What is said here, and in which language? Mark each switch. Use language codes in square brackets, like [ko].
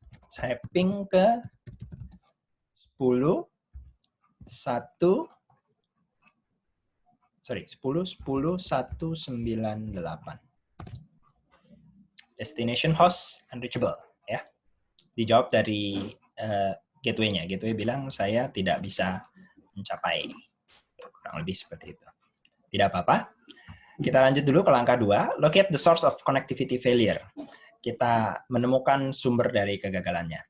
[id] Saya ping ke 10, 10, 10, 198. [en] Destination host unreachable ya. [id] Dijawab dari gateway-nya. Gateway bilang saya tidak bisa mencapai. Kurang lebih seperti itu. Tidak apa-apa. Kita lanjut dulu ke langkah 2. [en] Locate the source of connectivity failure. [id] Kita menemukan sumber dari kegagalannya.